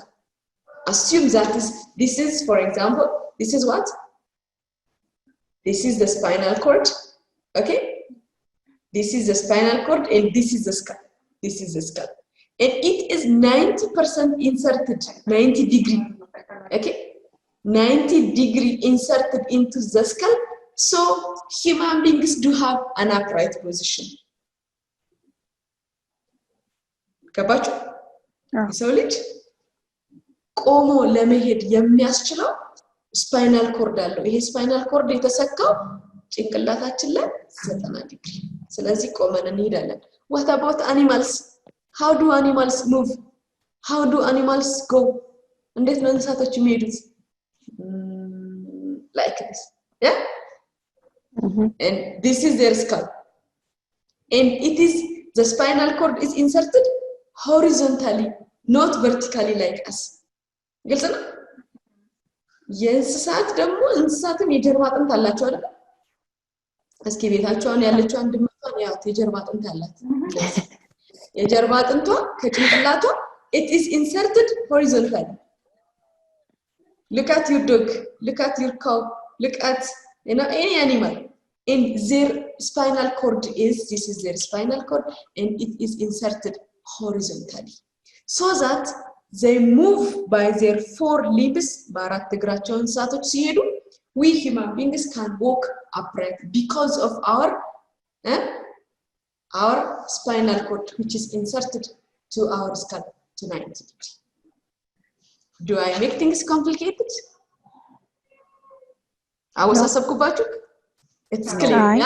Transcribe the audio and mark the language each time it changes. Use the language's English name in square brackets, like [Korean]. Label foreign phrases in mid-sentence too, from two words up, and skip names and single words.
[English] Assume that this is, for example, this is what? This is the spinal cord, okay? This is the spinal cord and this is the skull. This is the skull. And it is 90% inserted, 90-degree Okay, 90 degree inserted into the skull. So human beings do have an upright position. [Amharic] ገባችሁ? የሰው ልጅ ቆሞ ለመሄድ የሚያስችለው [English] spinal cord [Amharic] አለው። ይሄ [English] spinal cord [Amharic] የተሰካው ጭንቅላታችን ላይ 90 ዲግሪ። ስለዚህ ቆመን እንሄዳለን። [English] What about animals? How do animals move? How do animals go? [Amharic] እንዴት ነው እንስሳቶች የሚሄዱት? [English] Like this. Yeah? And this is their skull. And it is, the spinal cord is inserted horizontally, not vertically like us. [Amharic] ግልጽ ነው? የእንስሳት ደግሞ እንስሳትም የጀርባ አጥንት አላቸው አይደል? እስኪ ቤታቸውን ያለችው አንድ ድመቷን ያው የጀርባ አጥንት አላት። የጀርባ አጥንቷ ከጭንቅላቷ [English] it is inserted horizontally. Look at your dog, look at your cow, look at any animal. And their spinal cord this is their spinal cord, and it is inserted horizontally. So that they move by their four limbs, [Amharic] በአራት እግራቸው እንስሳቶች ሲሄዱ, [English] we human beings can walk upright because of our spinal cord, which is inserted to our skull to 90 degrees. Do I make things complicated? አወሳሰብኩባችሁ? It's clear, yeah?